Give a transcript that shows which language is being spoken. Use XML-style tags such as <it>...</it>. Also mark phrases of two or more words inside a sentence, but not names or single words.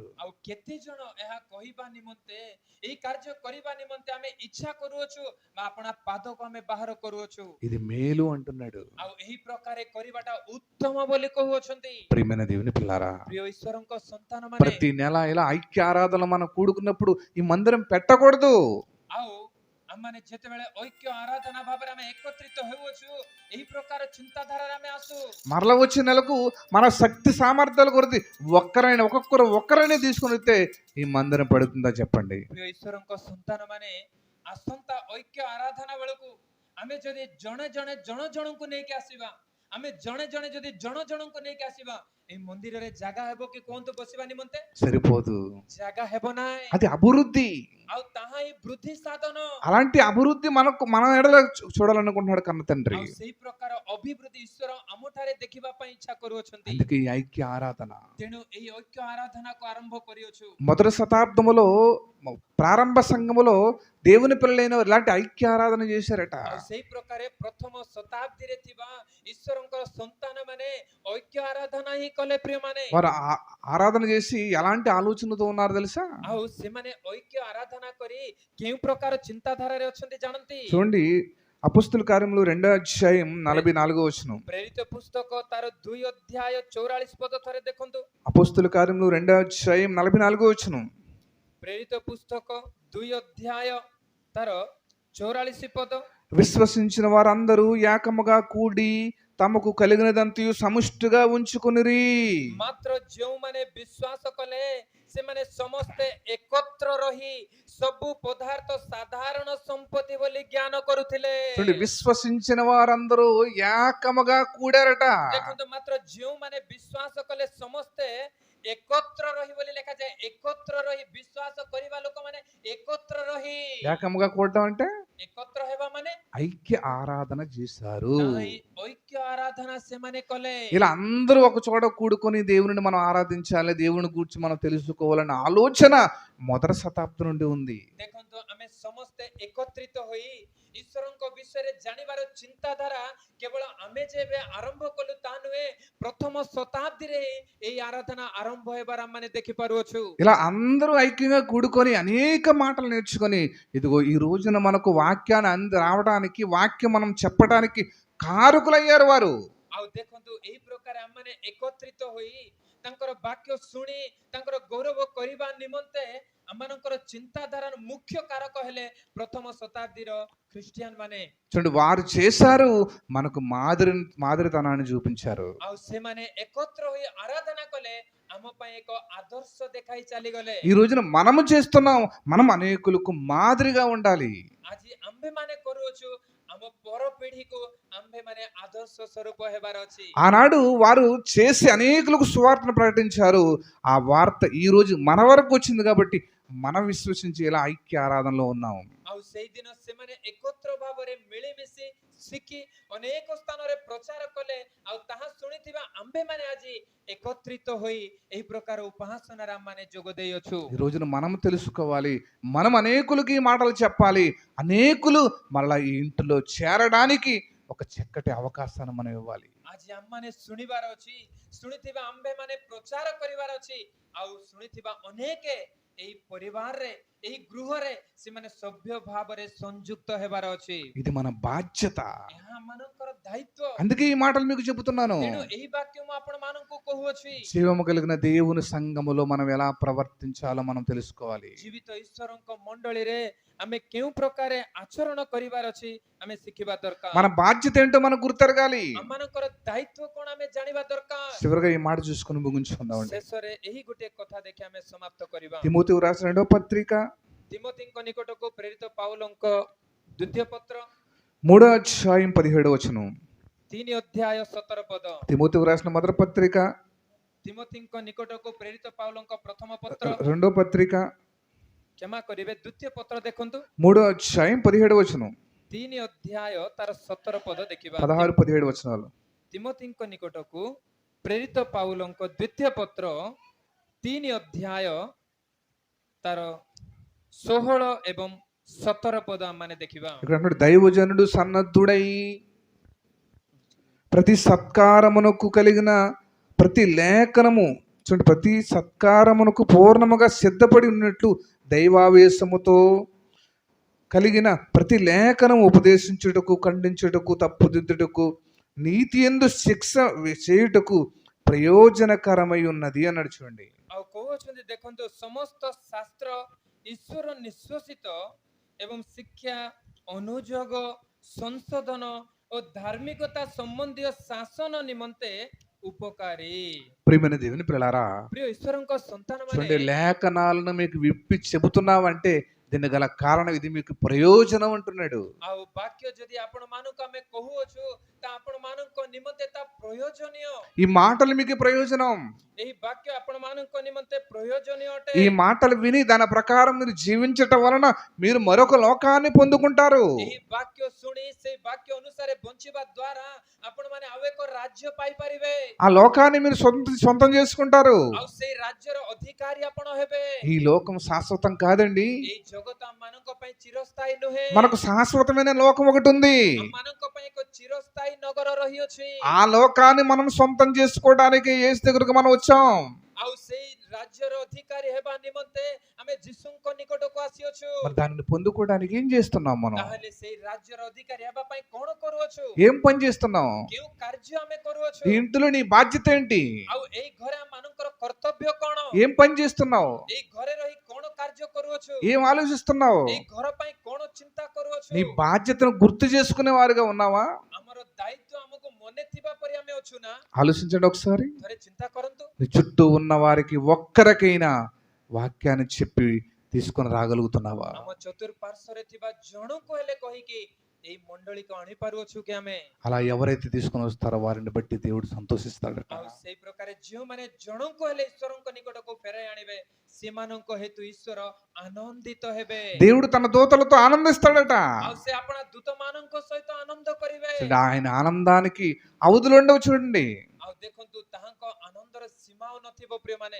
<or>ଆଉ କେତେ ଜଣ ଏହା କହିବା ନିମନ୍ତେ, ଏହି କାର୍ଯ୍ୟ କରିବା ନିମନ୍ତେ ଆମେ ଇଚ୍ଛା କରୁଅଛୁ ବା ଆପଣା ପାଦକୁ ଆମେ ବାହାର କରୁଅଛୁ।</or> <te>ఇది మేలు అంటున్నాడు.</te> <or>ଆଉ ଏହି ପ୍ରକାରେ କରିବାଟା ଉତ୍ତମ ବୋଲି କହୁଅଛନ୍ତି।</or> <te>ప్రియమైన దేవుని పిల్లారా,</te> <or>ପ୍ରିୟ ଈଶ୍ୱରଙ୍କ ସନ୍ତାନ ମାନେ,</or> <te>ప్రతి నెల ఇలా ఐక్య ఆరాధన మనం కూడుకున్నప్పుడు ఈ మందిరం పెట్టకూడదు.</te> <or>ଆଉ ଆମମାନେ ଯେତେବେଳେ ଐକ୍ୟ ଆରାଧନା ଭାବରେ ଆମେ ଏକତ୍ରିତ ହେଉଅଛୁ, ଏହି ପ୍ରକାର ଚିନ୍ତାଧାରାରେ ଆମେ ଆସୁ।</or> <te>మరల వచ్చే నెలకు మన శక్తి సామర్థ్యాల కొరది ఒక్కరైనా తీసుకుని వస్తే ఈ మందిరం పడుతుందా చెప్పండి?</te> <or>ପ୍ରିୟ ଈଶ୍ୱରଙ୍କ ସନ୍ତାନ ମାନେ, ଆସନ୍ତା ଐକ୍ୟ ଆରାଧନା ବେଳକୁ ଆମେ ଯଦି ଜଣେ ଜଣଙ୍କୁ ନେଇକି ଆସିବା, ଆମେ ଜଣେ ଜଣେ ଯଦି ଜଣ ଜଣଙ୍କୁ ନେଇକି ଆସିବା ଏଇ ମନ୍ଦିରରେ ଜାଗା ହେବ କି କୁହନ୍ତୁ ବସିବା ନିମନ୍ତେ?</or> <te>సరిపోదు.</te> <or>ଜାଗା ହେବ ନାହିଁ।</or> <te>అది అభివృద్ధి.</te> <or>ଆଉ ତାହା ହିଁ ବୃଦ୍ଧି ସାଧନ।</or> <te>అలాంటి అభివృద్ధి మనకు మన ఎడల చూడాలనుకుంటున్నాడు కన్న తండ్రి.</te> <or>ଆଉ ସେଇ ପ୍ରକାର ଅଭିବୃଦ୍ଧି ଈଶ୍ୱର ଆମଠାରେ ଦେଖିବା ପାଇଁ ଇଚ୍ଛା କରୁଅଛନ୍ତି।</or> <te>అందుకే ఈ ఐక్య ఆరాధన</te> <or>ତେଣୁ ଏହି ଐକ୍ୟ ଆରାଧନାକୁ ଆରମ୍ଭ କରିଅଛୁ।</or> <te>మొదటి శతాబ్దములో ప్రారంభ సంఘములో దేవుని పిల్లలైన వారు ఇలాంటి ఐక్య ఆరాధన చేశారట.</te> <or>ଆଉ ସେଇ ପ୍ରକାରେ ପ୍ରଥମ ଶତାବ୍ଦୀରେ ଥିବା ଈଶ୍ୱରଙ୍କର ସନ୍ତାନ ମାନେ ଐକ୍ୟ ଆରାଧନା ହିଁ କଲେ ପ୍ରିୟମାନେ।</or> <te>వారు ఆరాధన చేసి ఎలాంటి ఆలోచనతో ఉన్నారు తెలుసా?</te> <or>ଆଉ ସେମାନେ ଐକ୍ୟ ଆରାଧନା କରି କେଉଁ ପ୍ରକାର ଚିନ୍ତାଧାରାରେ ଅଛନ୍ତି ଜାଣନ୍ତି?</or> <te>చూడండి, అపొస్తలుల కార్యములు 2వ అధ్యాయం 44వ వచనం.</te> <or>ପ୍ରେରିତ ପୁସ୍ତକ ତାର 2 ଅଧ୍ୟାୟ 44 ପଦ ଥରେ ଦେଖନ୍ତୁ।</or> <te>అపొస్తలుల కార్యములు 2వ అధ్యాయం 44వ వచనం.</te> <or>ପ୍ରେରିତ పుస్తକ 2 ଅଧ୍ୟାୟ ତାର 44 ପଦ।</or> <te>విశ్వసించిన వారందరూ ఏకముగా కూడి తమకు కలిగినదంతయు సముష్టిగా ఉంచుకొనిరి.</te> <or>ମାତ୍ର ଯେଉଁମାନେ ବିଶ୍ୱାସ କଲେ ସେମାନେ ସମସ୍ତେ ଏକତ୍ର ରହି ସବୁ ପଦାର୍ଥ ସାଧାରଣ ସମ୍ପତ୍ତି ବୋଲି ଜ୍ଞାନ କରୁଥିଲେ।</or> <te>చూడండి, విశ్వసించిన వారందరూ ఏకముగా కూడారట.</te> <or>ଦେଖନ୍ତୁ ମାତ୍ର ଯେଉଁମାନେ ବିଶ୍ୱାସ କଲେ ସମସ୍ତେ ଏକତ୍ର ରହି ବୋଲି ଲେଖାଯାଏ। ଏକତ୍ର ରହି ବିଶ୍ୱାସ କରିବା ଲୋକମାନେ ଏକତ୍ର ରହି।</or> <te>ఏకముగా కూడటం అంటే</te> <or>ଏକତ୍ର ହେବା ମାନେ</or> <te>ఐక్య ఆరాధన చేశారు.</te> <or>ନାହିଁ, ଐକ୍ୟ ଆରାଧନା ସେମାନେ କଲେ।</or> <te>ఇలా అందరూ ఒక చోట కూడుకొని దేవుని మనం ఆరాధించాలి, దేవుని గురించి మనం తెలుసుకోవాలన్న ఆలోచన మొదటి శతాబ్దం నుండి ఉంది.</te> <or>ଦେଖନ୍ତୁ ଆମେ ସମସ୍ତେ ଏକତ୍ରିତ ହୋଇ ଈଶ୍ୱରଙ୍କ ବିଷୟରେ ଜାଣିବାର ଚିନ୍ତାଧାରା କେବଳ ଆମେ ଯେବେ ଆରମ୍ଭ କଲୁ ତା ନୁହେଁ, ପ୍ରଥମ ଶତାବ୍ଦୀରେ ଏହି ଆରାଧନା ଆରମ୍ଭ ହେବାର ଆମେ ଦେଖିପାରୁଅଛୁ।</or> <te>ఇలా అందరూ ఐక్యంగా కూడుకొని అనేక మాటలు నేర్చుకొని ఇదిగో ఈ రోజున మనకు వాక్యాన్ని రావడానికి, వాక్యం మనం చెప్పడానికి కారకులయ్యారు వారు.</te> <or>ଆଉ ଦେଖନ୍ତୁ ଏହି ପ୍ରକାର ଆମମାନେ ଏକତ୍ରିତ ହୋଇ ତାଙ୍କର ବାକ୍ୟ ଶୁଣି ତାଙ୍କର ଗୌରବ କରିବା ନିମନ୍ତେ ଆମମାନଙ୍କର ଚିନ୍ତାଧାରାର ମୁଖ୍ୟ କାରକ ହେଲେ ପ୍ରଥମ ଶତାବ୍ଦୀର ଖ୍ରୀଷ୍ଟିଆନ ମାନେ।</or> <te>చూడండి, వారు చేశారు, మనకు మాదిరితనాన్ని చూపించారు.</te> <or>ଆଉ ସେମାନେ ଏକତ୍ର ହୋଇ ଆରାଧନା କଲେ, ଆମ ପାଇଁ ଏକ ଆଦର୍ଶ ଦେଖାଇ ଚାଲିଗଲେ।</or> <te>ఈ రోజున మనము చేస్తున్నాం, మనం అనేకులకు మాదిరిగా ఉండాలి.</te> <or>ଆଜି ଆମ୍ଭେମାନେ କରୁଅଛୁ, ଆମ ପର ପିଢିକୁ ଆମ୍ଭେମାନେ ଆଦର୍ଶ ସ୍ୱରୂପ ହେବାର ଅଛି।</or> <te>ఆనాడు వారు చేసి అనేకులకు సువార్తను ప్రకటించారు. ఆ వార్త ఈ రోజు మన వరకు వచ్చింది కాబట్టి మనం విశ్వసించి ఇలా ఐక్య ఆరాధనలో ఉన్నాం.</te> <or>ଆଉ ସେଇଦିନ ସେମାନେ ଏକତ୍ର ଭାବରେ ମିଳିମିଶି ଶିଖି ଅନେକ ସ୍ଥାନରେ ପ୍ରଚାର କଲେ। ଆଉ ତାହା ଶୁଣିଥିବା ଆମ୍ଭେମାନେ ଆଜି ଏକତ୍ରିତ ହୋଇ ଏହି ପ୍ରକାର ଉପାସନାରେ ଆମମାନେ ଯୋଗ ଦେଇଅଛୁ।</or> <te>ఈ రోజున మనం తెలుసుకోవాలి, మనం అనేకులకి ఈ మాటలు చెప్పాలి, అనేకులు మళ్ళా ఈ ఇంటిలో చేరడానికి ఒక చక్కటి అవకాశాన్ని మనం ఇవ్వాలి.</te> <or>ଆଜି ଆମମାନେ ଶୁଣିବାର ଅଛି, ଶୁଣିଥିବା ଆମ୍ଭେମାନେ ପ୍ରଚାର କରିବାର ଅଛି। ଆଉ ଶୁଣିଥିବା ଅନେକ ଏହି ପରିବାରରେ, ଏହି ଗୃହରେ ସେମାନେ ସଭ୍ୟ ଭାବରେ ସଂଯୁକ୍ତ ହେବାର ଅଛି।</or> <te>ఇది మన బాధ్యత.</te> <or>ଏହା ଆମମାନଙ୍କର ଦାୟିତ୍ୱ।</or> <te>అందుకే ఈ మాటలు మీకు చెబుతున్నాను.</te> <or>ତେଣୁ ଏହି ବାକ୍ୟ ମୁଁ ଆପଣମାନଙ୍କୁ କହୁଅଛି।</or> <te>జీవము కలిగిన దేవుని సంఘములో మనం ఎలా ప్రవర్తించాలో మనం తెలుసుకోవాలి.</te> <or>ଜୀବିତ ଈଶ୍ୱରଙ୍କ ମଣ୍ଡଳୀରେ ଆମେ କେଉଁ ପ୍ରକାର ଆଚରଣ କରିବାର ଅଛି ଆମେ ଶିଖିବା ଦରକାର।</or> <te>మన బాధ్యత ఏంటో మనకు గుర్తెరగాలి.</te> <or>ଆମମାନଙ୍କର ଦାୟିତ୍ୱ କଣ ଆମେ ଜାଣିବା ଦରକାର।</or> <te>చివరిగా ఈ మాట చూసుకుని ముగించుకుందామండి.</te> <or>ଶେଷରେ ଏହି ଗୋଟିଏ କଥା ଦେଖି ଆମେ ସମାପ୍ତ କରିବା।</or> <te>తిమోతికి రాసిన 2వ పత్రిక</te> <or>ତିମୋଥୀଙ୍କ ନିକଟକୁ ପ୍ରେରିତ ପାଉଲଙ୍କ ଦ୍ୱିତୀୟ ପତ୍ର</or> <te>3వ అధ్యాయం 17వ వచనం.</te> <or>3 ଅଧ୍ୟାୟ 17 ପଦ।</or> <te>తిమోతికి రాసిన మొదటి పత్రిక</te> <or>ତିମୋଥୀଙ୍କ ନିକଟକୁ ପ୍ରେରିତ ପାଉଲଙ୍କ ପ୍ରଥମ ପତ୍ର,</or> <te>2వ పత్రిక</te> <or>କ୍ଷମା କରିବେ, ଦ୍ୱିତୀୟ ପତ୍ର ଦେଖନ୍ତୁ</or> <te>3వ అధ్యాయం 17వ వచనం.</te> <or>3 ଅଧ୍ୟାୟ ତାର 17 ପଦ ଦେଖିବା।</or> <te>16, 17 వచనాలు.</te> <or>ତିମୋଥୀଙ୍କ ନିକଟକୁ ପ୍ରେରିତ ପାଉଲଙ୍କ ଦ୍ୱିତୀୟ ପତ୍ର 3 ଅଧ୍ୟାୟ ତାର 16 ଏବଂ 17 ପଦ ଆମେ ଦେଖିବା।</or> <te>ఇక్కడ అంటాడు, దైవజనుడు సన్నద్ధుడై ప్రతి సత్కారమునకు కలిగిన ప్రతి లేఖనము, చూడండి, ప్రతి సత్కారమునకు పూర్ణముగా సిద్ధపడి ఉన్నట్లు దైవావేశముతో కలిగిన ప్రతి లేఖనము ఉపదేశించుటకు, ఖండించుటకు, తప్పుదిద్దుటకు, నీతి యందు శిక్ష చేయుటకు ప్రయోజనకరమై ఉన్నది అన్నాడు. చూడండి,</te> <or>ଆଉ କହୁଛନ୍ତି ଦେଖନ୍ତୁ, ସମସ୍ତ ଶାସ୍ତ୍ର ଈଶ୍ୱର ନିଶ୍ୱାସିତ ଏବଂ ଶିକ୍ଷା, ଅନୁଯୋଗ, ସଂଶୋଧନ ଓ ଧାର୍ମିକତା ସମ୍ବନ୍ଧୀୟ ଶାସନ ନିମନ୍ତେ ଉପକାରୀ।</or> <te>ప్రియమైన దేవుని పిల్లలారా,</te> <or>ପ୍ରିୟ ଈଶ୍ୱରଙ୍କ ସନ୍ତାନ</or> <te>చూడండి,</te> <or>ମାନେ,</or> <te>లేఖనాలను మీకు విప్పి చెబుతున్నావంటే దీని గల కారణం ఇది మీకు ప్రయోజనం అంటున్నాడు.</te> <or>ଆଉ ବାକ୍ୟ ଯଦି ଆପଣ ମାନଙ୍କୁ ଆମେ କହୁଅଛୁ ତା ଆପଣ ମାନଙ୍କ ନିମନ୍ତେ ତା ପ୍ରୟୋଜନୀୟ।</or> <te>ఈ మాటలు మీకు ప్రయోజనం.</te> <or>ଏହି ବାକ୍ୟ ଆପଣ ମାନଙ୍କ ନିମନ୍ତେ ପ୍ରୟୋଜନୀୟ ଅଟେ।</or> <te>ఈ మాటలు విని దాని ప్రకారం మీరు జీవించటం వలన మీరు మరొక లోకాన్ని పొందుకుంటారు.</te> <or>ଏହି ବାକ୍ୟ ଶୁଣି ସେଇ ବାକ୍ୟ ଅନୁସାରେ ବଞ୍ଚିବା ଦ୍ୱାରା ଆପଣ ମାନେ ଆଉ ଏକ ରାଜ୍ୟ ପାଇପାରିବେ।</or> <te>ఆ లోకాన్ని మీరు సొంతం చేసుకుంటారు.</te> <or>ଆଉ ସେଇ ରାଜ୍ୟର ଅଧିକାରୀ ଆପଣ ହେବେ।</or> <te>ఈ లోకం శాశ్వతం కాదండి.</te> <or>ଏହି ଜଗତ ଆମ ମାନଙ୍କ ପାଇଁ ଚିରସ୍ଥାୟୀ ନୁହେଁ।</or> <te>మనకు శాశ్వతమైన లోకం ఒకటి ఉంది.</te> <or>ଆମ ମାନଙ୍କ ପାଇଁ ଏକ ଚିରସ୍ଥାୟୀ ନଗର ରହିଅଛି।</or> <te>ఆ లోకాన్ని మనం సొంతం చేసుకోవడానికి యేసు దగ్గరకు మనం వచ్చాం.</te> <or>ଆଉ ସେଇ ରାଜ୍ୟର ଅଧିକାରୀ ହେବା ନିମନ୍ତେ ଆମେ ଯୀଶୁଙ୍କ ନିକଟକୁ ଆସିଅଛୁ।</or> <te>మరి దానిని పొందుకోవడానికి ఏం చేస్తున్నాం మనం?</te> <or>ତାହେଲେ ସେଇ ରାଜ୍ୟର ଅଧିକାରୀ ହେବା ପାଇଁ କଣ କରୁଅଛୁ?</or> <te>ఏం పని చేస్తున్నాం?</te> <or>କେଉଁ କାର୍ଯ୍ୟ ଆମେ କରୁଅଛୁ?</or> <te>ఈ ఇంటిలో నీ బాధ్యత ఏంటి?</te> <or>ଆଉ ଏଇ ଘରେ ଆମ ମାନଙ୍କର କର୍ତ୍ତବ୍ୟ କଣ?</or> <te>ఏం పని చేస్తున్నావు?</te> <or>ଏଇ ଘରେ ରହି କଣ କାର୍ଯ୍ୟ କରୁଅଛୁ?</or> <te>ఏం ఆలోచిస్తున్నావు?</te> <or>ଏଇ ଘର ପାଇଁ କଣ ଚିନ୍ତା କରୁଅଛୁ?</or> <te>నీ బాధ్యతను గుర్తు చేసుకునే వారిగా ఉన్నావా?</te> <or>ଆମର ଦାୟିତ୍ୱ ଆମକୁ ମନେ ଥିବା ପରି ଆମେ ଅଛୁ ନା?</or> <te>ఆలోచించండి ఒకసారి.</te> <or>ଥରେ ଚିନ୍ତା କରନ୍ତୁ।</or> <te>నీ చుట్టూ ఉన్న వారికి ఒక్కరికైనా వాక్యాన్ని చెప్పి తీసుకొని రాగలుగుతున్నావా?</te> <or>ଆମ ଚତୁଃପାର୍ଶ୍ୱରେ ଥିବା ଜଣଙ୍କୁ ହେଲେ କହିକି ଏଇ ମଣ୍ଡଳୀକୁ ଆଣି ପାରୁଅଛୁ କି ଆମେ?</or> <te>అలా ఎవరైతే తీసుకొని వస్తారో వారిని బట్టి దేవుడు సంతోషిస్తాడట.</te> <or>ଆଉ ସେଇ ପ୍ରକାର ଯେଉଁମାନେ ଜଣଙ୍କୁ ହେଲେ ଈଶ୍ୱରଙ୍କ ନିକଟକୁ ଫେରାଇ ଆଣିବେ ସେମାନଙ୍କ ହେତୁ ଈଶ୍ୱର ଆନନ୍ଦିତ ହେବେ।</or> <te>దేవుడు తన దూతలతో ఆనందిస్తాడట.</te> <or>ଆଉ ସେ ଆପଣ ଦୂତମାନଙ୍କ ସହିତ ଆନନ୍ଦ କରିବେ।</or> <te>ఆయన ఆనందానికి అవధులు ఉండవు చూడండి.</te> <or>ଆଉ ଦେଖନ୍ତୁ ତାହାଙ୍କ ଆନନ୍ଦର ସୀମା ଆଉ ନଥିବ ପ୍ରିୟମାନେ।</or>